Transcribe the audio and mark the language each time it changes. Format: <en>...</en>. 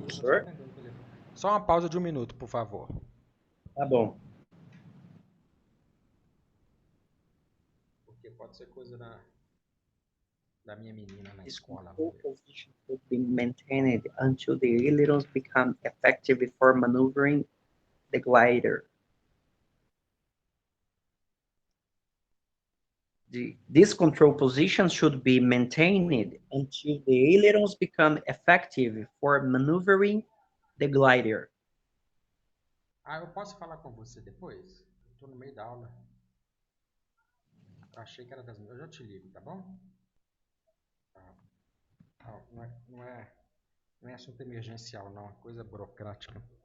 <pt>Eu tô só atendendo o telefone. Só uma pausa de 1 minuto, por favor. Tá bom. Porque pode ser coisa da minha menina na escola.</pt> <en>Control position should be maintained until the ailerons become effective before maneuvering the glider. This control position should be maintained until the ailerons become effective for maneuvering the glider.</en> <pt>Eu posso falar com você depois? Estou no meio da aula. Achei que era das minhas. Eu já te ligo, tá bom? Não é assunto emergencial, não. É coisa burocrática.</pt>